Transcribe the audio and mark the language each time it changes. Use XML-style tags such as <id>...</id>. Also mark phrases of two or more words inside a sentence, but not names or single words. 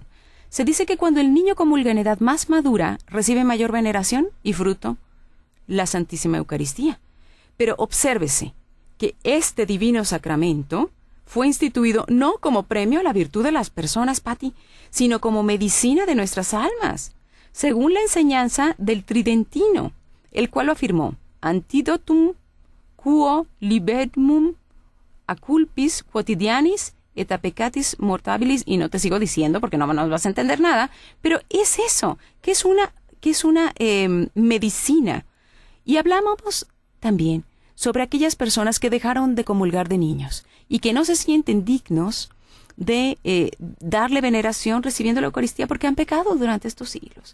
<es>Se dice que cuando el niño comulga en edad más madura, recibe mayor veneración y fruto la Santísima Eucaristía. Pero obsérvese que este divino sacramento fue instituido no como premio a la virtud de las personas, Patti, sino como medicina de nuestras almas, según la enseñanza del Tridentino, el cual lo afirmó:</es> <la>antidotum quo libellum a culpis quotidianis et a peccatis mortabilis,</la> <es>y no te sigo diciendo porque no nos vas a entender nada, pero es eso, que es una medicina. Y hablamos también sobre aquellas personas que dejaron de comulgar de niños y que no se sienten dignos de darle veneración recibiendo la Eucaristía porque han pecado durante estos siglos.</es>